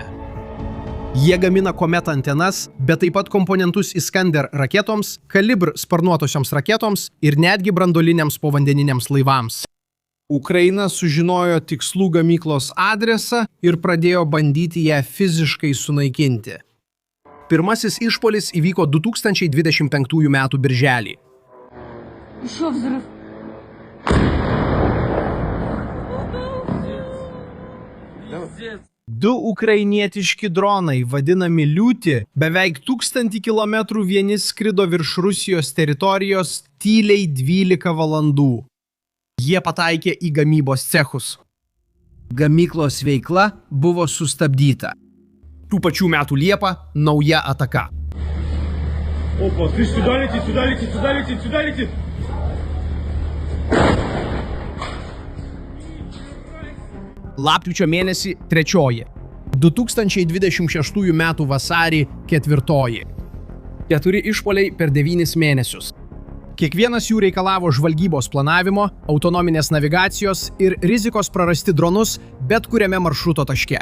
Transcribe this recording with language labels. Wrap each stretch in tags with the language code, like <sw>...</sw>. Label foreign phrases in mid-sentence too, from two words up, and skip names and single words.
<lt>Jie gamina Kometa antenas, bet taip pat komponentus Iskander raketoms, Kalibr sparnuotosioms raketoms ir netgi branduoliniams povandeniniams laivams. Ukraina sužinojo tikslų gamyklos adresą ir pradėjo bandyti ją fiziškai sunaikinti. Pirmasis išpuolis įvyko 2025 metų birželį.</lt> <ru>Еще взрыв.</ru> <lt>Du ukrainietiški dronai, vadinami Liūti, beveik 1000 km vieni skrido virš Rusijos teritorijos tyliai 12 valandų. Jie pataikė į gamybos cechus. Gamyklos veikla buvo sustabdyta. Tų pačių metų Liepą nauja ataka.</lt> <ru>Опа, ты сюда летит, сюда летит, сюда летит, сюда летит.</ru> <lt>Lapkričio mėnesį 3. 2026 metų vasarį 4. 4 išpuoliai per 9 mėnesius. Kiekvienas jų reikalavo žvalgybos planavimo, autonominės navigacijos ir rizikos prarasti dronus bet kuriame maršruto taške.</lt>